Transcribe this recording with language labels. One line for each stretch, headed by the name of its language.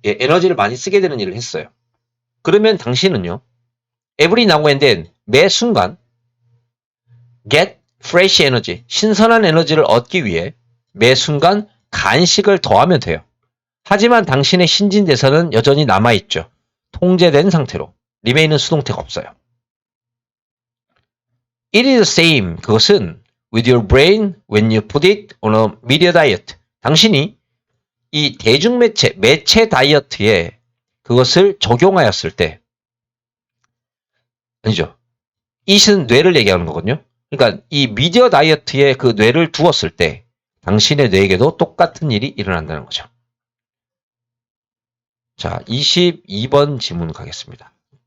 Korean: 예, 에너지를 많이 쓰게 되는 일을 했어요. 그러면 당신은요,
English: every now and then,
Korean: 매 순간,
English: get fresh energy,
Korean: 신선한 에너지를 얻기 위해 매 순간 간식을 더하면 돼요. 하지만 당신의 신진대사는 여전히 남아있죠. 통제된 상태로. remain은 수동태가 없어요.
English: It is the same.
Korean: 그것은
English: with your brain when you put it on a media diet.
Korean: 당신이 이 대중매체, 매체 다이어트에 그것을 적용하였을 때, 아니죠. it은 뇌를 얘기하는 거거든요. 그러니까 이 미디어 다이어트에 그 뇌를 두었을 때 당신의 뇌에게도 똑같은 일이 일어난다는 거죠. 자, 22번 지문 가겠습니다.